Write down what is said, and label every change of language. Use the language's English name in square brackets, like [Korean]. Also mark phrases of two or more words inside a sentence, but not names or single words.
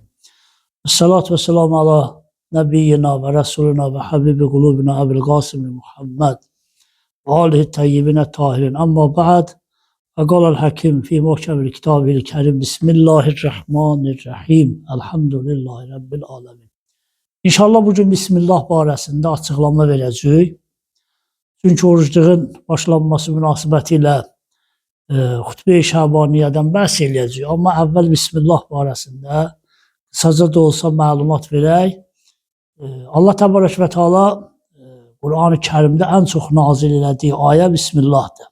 [Arabic] الصلاة والسلام على نبينا و رسولنا و حبيب قلوبنا أبي القاسم محمد و آله الطيبين الطاهرين. أما بعد. فقال الحكيم في محكم الكتاب الكريم. بسم الله الرحمن الرحيم الحمد لله رب العالمين. [Azerbaijani] İnşallah bugün Bismillah barəsində açıqlama verəcəyik. Çünki orucluğun başlanması münasibətilə Xutbə-i Şabaniyədən bəhs eləyəcəyik. Amma əvvəl Bismillah barəsində qısaca da olsa məlumat verək. Allah Təbarək və Teala Qur'an-ı Kərimdə ən çox nazil elədiyi ayə Bismillahdır.